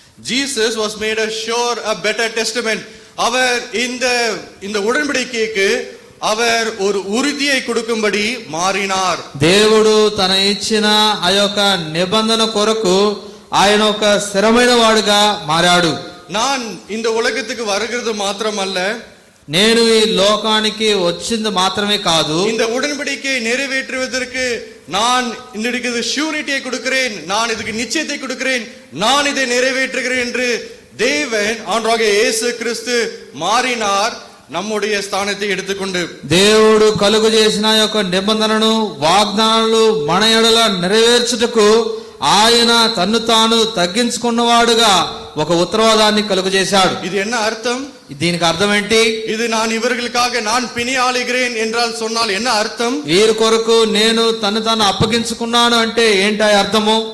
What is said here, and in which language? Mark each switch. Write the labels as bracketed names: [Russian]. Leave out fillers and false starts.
[English] Jesus was made a sure a better testament. [Tamil] அவர் இந்த உடன்படிக்கைக்கு அவர் ஒரு உறுதியை கொடுக்கும்படி மாறினார். [Telugu] దేవుడు తన ఇచ్చిన ఆ యొక్క నిబంధన కొరకు ఆయన ఒక స్థిరమైన వాడుగా మారాడు. [Tamil] நான் இந்த உலகத்துக்கு வருகிறது మాత్రమல்ல, [Telugu] నేను ఈ లోకానికి వచ్చింది మాత్రమే కాదు, [Tamil] இந்த உடன்படிக்கையை நிறைவேற்றுவதற்கு நான் இதுக்கு ஷூரிட்டியை கொடுக்கிறேன், நான் இதுக்கு நிச்சயத்தை கொடுக்கிறேன், நான் இதை நிறைவேற்றுகிறேன் என்று தேவன் ஆண்டவராகிய இயேசு கிறிஸ்து மாறினார் நம்முடைய స్థానத்தை எடுத்துக்கொண்டு. [Telugu] దేవుడు కలుగు చేసిన యొక్క నిబంధనను వాగ్దానాలు మన ఎడల నెరవేర్చుటకు ఆయన తన్ను తాను తగ్గించుకున్నవాడుగా ఒక ఉత్తరవాదాన్ని కలుగు చేశాడు. [Tamil] இது என்ன அர்த்தம்? [Telugu] దీనికి అర్థం ఏంటి? [Tamil] இது நான் இவர்களுக்காக நான் பிணியாளுகிறேன் என்றால் சொன்னால் என்ன அர்த்தம்? [Telugu] వీరి కొరకు నేను తన్ను తాను అప్పగించుకున్నాను అంటే ఏంటి అర్థము?